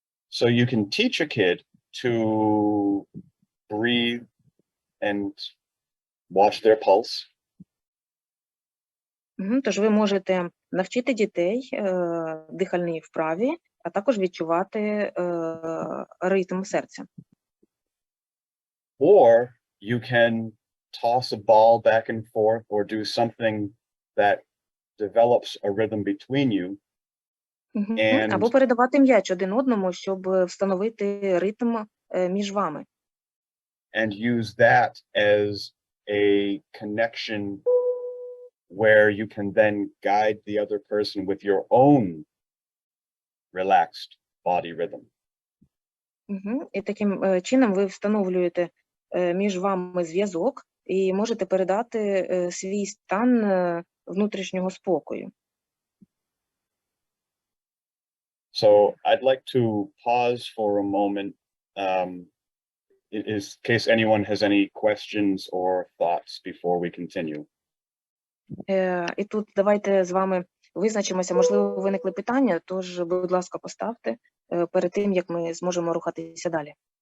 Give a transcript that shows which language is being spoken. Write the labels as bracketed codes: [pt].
[en] So you can teach a kid to breathe and watch their pulse. [uk] Тож ви можете навчити дітей дихальній вправі, а також відчувати ритм серця. [en] Or you can toss a ball back and forth or do something that develops a rhythm between you. [uk] Або передавати м'яч один одному, щоб встановити ритм між вами. [en] And use that as a connection where you can then guide the other person with your own relaxed body rhythm. [uk] І таким чином ви встановлюєте між вами зв'язок і можете передати свій стан внутрішнього спокою. [en] So I'd like to pause for a moment in case anyone has any questions or thoughts before we continue. [uk] І тут давайте з вами визначимося, можливо, виникли питання, тож, будь ласка, поставте перед тим, як ми зможемо рухатися далі.